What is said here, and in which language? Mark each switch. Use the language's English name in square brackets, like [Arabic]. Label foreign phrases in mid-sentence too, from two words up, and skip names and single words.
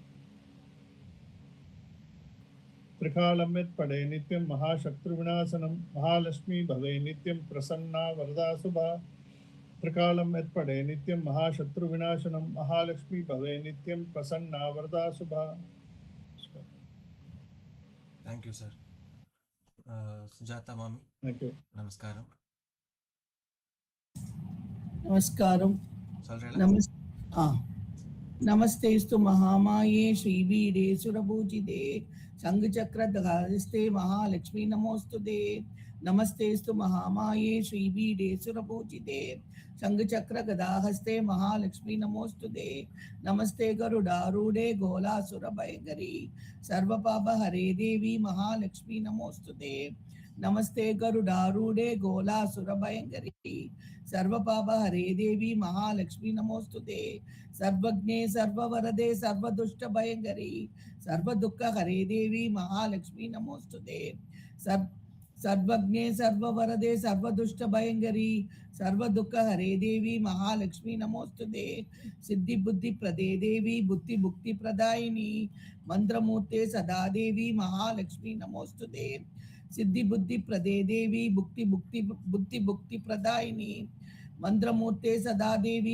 [Sanskrit] त्रिकालं यत्पठे नित्यं महाशत्रुविनाशनं महालक्ष्मी भवे नित्यं प्रसन्ना वरदा शुभा. त्रिकालं यत्पठे नित्यं महाशत्रुविनाशनं महालक्ष्मी भवे नित्यं प्रसन्ना वरदा शुभा. [English] Thank you sir. [Telugu] సుజాత మామి [English] Thank you. [Telugu] నమస్కారం. నమస్కారం. [Tamil] சொல்றேன். [Sanskrit] నమస్తేస్తు మహామాయే శ్రీవీడే సురభూజితే శంఖచక్రధారిస్తే మహాలక్ష్మీ నమోస్తుతే. నమస్తేస్తు మహామాయే శ్రీవీడే సురభూజితే శంఖచక్రగదాహస్తే మహాలక్ష్మీ నమోస్తుతే. నమస్తే గరుడారూఢే గోళాసురభయకరీ సర్వపాప హరే దేవి మహాలక్ష్మీ నమోస్తుతే. నమస్తే గరుడారూఢే గోళాసురభయంకరీ सर्वपाप हरे देवी महालक्ष्मी नमोस्तुते. सर्वज्ञे सर्ववरदे सर्वदुष्ट भयंकरी सर्वदुःख हरे देवी महालक्ष्मी नमोस्तुते. सर्वज्ञे सर्ववरदे सर्वदुष्टभयङ्करी सर्वदुःखहरे देवी महालक्ष्मी नमोस्तुते सिद्धिबुद्धिप्रदे देवी बुद्धिमुक्तिप्रदायिनी मंत्रमूर्ते सदा देवी महालक्ष्मी नमोस्तुते सिद्धिबुद्धिप्रदे देवी बुद्धिमुक्तिप्रदायिनी मंत्रमूर्ते सदा देवी